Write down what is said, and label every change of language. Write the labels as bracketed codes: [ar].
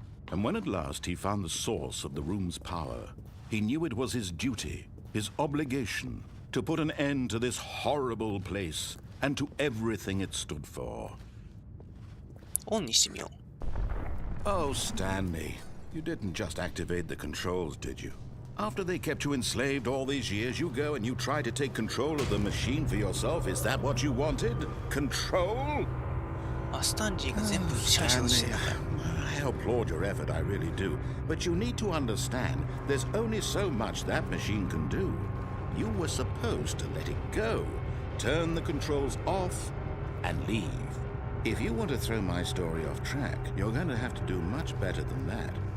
[en] And when at last he found the source of the room's power, he knew it was his duty, his obligation, to put an end to this horrible place and to everything it stood for. [ja] オンにしてみよう。 [en] Oh, Stanley, you didn't just activate the controls, did you? After they kept you enslaved all these years, you go and you try to take control of the machine for yourself. Is that what you wanted? Control? [ja] あ、スタンリーが全部支配しようとしてるんだよ。 [en] I applaud your effort, I really do. But you need to understand, there's only so much that machine can do. You were supposed to let it go, turn the controls off, and leave. If you want to throw my story off track, you're going to have to do much better than that.